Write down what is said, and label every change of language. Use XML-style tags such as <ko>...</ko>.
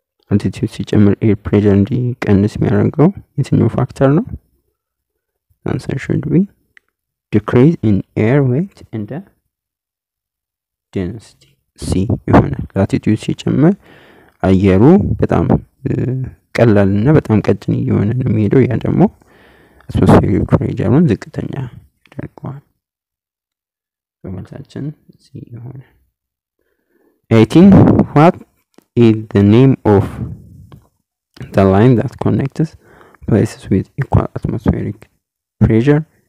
<am>altitude ሲጨምር ኤር ፕሬሸር እንዲቀንስ የሚያደርገው የትኛው ፋክተር ነው?</am> <en>answer should be decrease in air weight and density.</en> <am>C ይሆናል። ላቲቲዩድ ሲጨምር አየሩ በጣም ቀላልና በጣም ቀጭን እየሆነ ነው የሚሄደው። ያ ደግሞ አትሞስፌሪክ ፕሬሸሩን ዝቅተኛ ያደርገዋል። በመልሳችን C ይሆናል። 18</am> <en>what is the name of the line that connects places with equal atmospheric pressure?</en>